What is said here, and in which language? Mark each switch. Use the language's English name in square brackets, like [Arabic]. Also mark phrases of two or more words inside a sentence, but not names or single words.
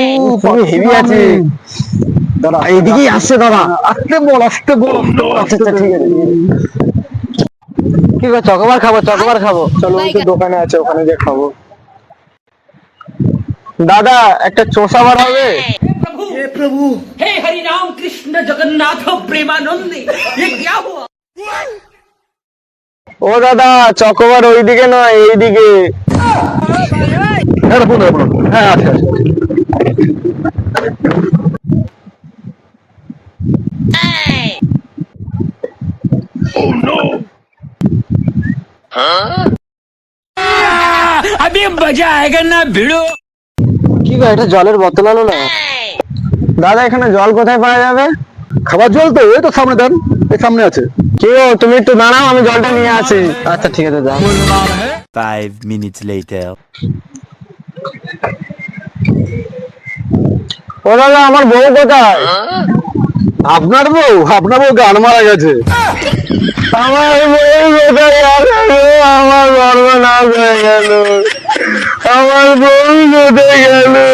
[Bangla] খুবই হেভি আছে। দাঁড়া এইদিকেই আসছে দাদা। আসতে বল, আসতে বল, আসতে বল। আচ্ছা আচ্ছা ঠিক আছে। কি করে চকোবার খাবো, চকোবার খাবো। চলো ওই তো দোকানে আছে, ওখানে গিয়ে খাবো। দাদা একটা চোষা বার হবে। [Hindi] हे प्रभु हे हरि राम कृष्ण जगन्नाथ प्रेमानंद ये क्या हुआ। [Bangla] ও দাদা চকোবার ওইদিকে নয় এইদিকে। হ্যাঁ ফোন হ্যাঁ আছে আছে। [Hindi] अभी मजा आएगा ना भिड़ो। [Bangla] কি গো একটা জলের বোতল আনো না। দাদা এখানে জল কোথায় পাওয়া যাবে? খাবার জল তো এই তো সামনে দেন, এই সামনে আছে। কি গো তুমি একটু দাঁড়াও, আমি জলটা নিয়ে আসি। আচ্ছা ঠিক আছে যাও। [English] 5 minutes later. [Bangla] ও দাদা আমার বউ কোথায়? আপনার বউ? আপনার বউ গান মারা গেছে। আমার বউ কোথায় গেল? আমার সর্বনাশ হয়ে গেল। আমার বউ কোথায় গেল?